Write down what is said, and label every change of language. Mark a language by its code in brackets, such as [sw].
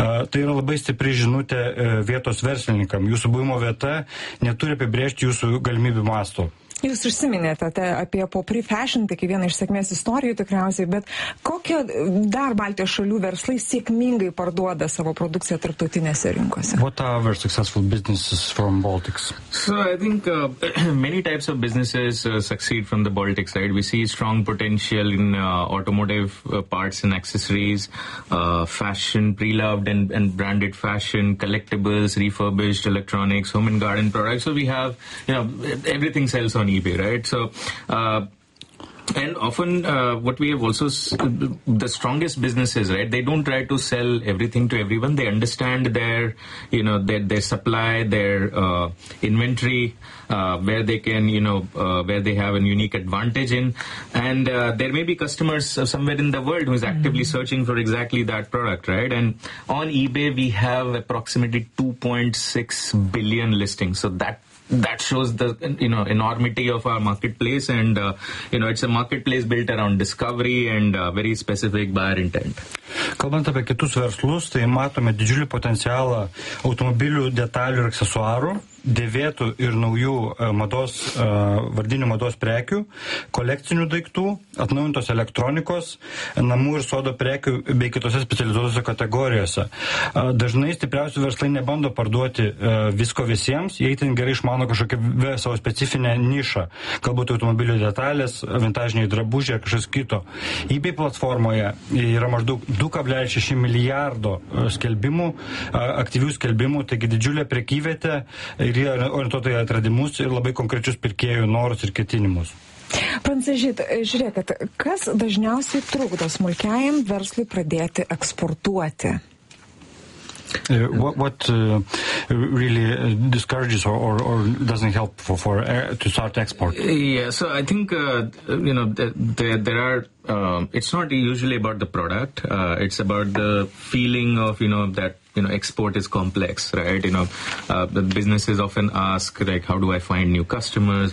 [lt] Tai yra labai stipri žinutė vietos verslininkam. Jūsų buvimo vieta neturi apibrėžti jūsų galimybių masto. Jūs užsiminėte apie Popri Fashion, tai vieną iš sėkmės istorijų tikriausiai, bet kokio dar Baltijos šalių verslai sėkmingai parduoda savo produkciją tarptautinėse rinkose? [en] What are our successful businesses from Baltics? So I think many types of businesses succeed from the Baltic side. We see strong potential in automotive parts and accessories, fashion, pre-loved and branded fashion, collectibles, refurbished electronics, home and garden products. So we have, you know, everything sells on eBay, right? So, and often what we have also, the strongest businesses, right, they don't try to sell everything to everyone. They understand their, you know, their supply, their inventory, where they can, you know, where they have a unique advantage in. And there may be customers somewhere in the world who is actively mm-hmm. searching for exactly that product, right? And on eBay, we have approximately 2.6 billion listings. So that shows the, you know, enormity of our marketplace, and you know, it's a marketplace built around discovery and very specific buyer intent. [lt] Kalbant apie kitus verslus, tai matome didžiulį potencialą automobilių detalių ir aksesuarų, dėvėtų ir naujų mados, vardinių mados prekių, kolekcinių daiktų, atnaujintos elektronikos, namų ir sodo prekių bei kitose specializuotose kategorijose. Dažnai stipriausių verslai nebando parduoti visko visiems, jie ten gerai išmano kažkokią savo specifinę nišą, galbūt automobilių detalės, vintažiniai drabužiai ar kažkas kito. eBay platformoje yra maždaug 2,6 milijardo skelbimų, aktyvių skelbimų, taigi didžiulė prekyvietė ir jie orientuota į atradimus ir labai konkrečius pirkėjų norus ir ketinimus. Prancežyt, žiūrėkit, kas dažniausiai trukdo smulkiajam verslui pradėti eksportuoti? [en] What really discourages or doesn't help for to start export? Yeah, so I think you know, there are it's not usually about the product, it's about the feeling of, you know, that, you know, export is complex, right? You know, the businesses often ask, like, how do I find new customers?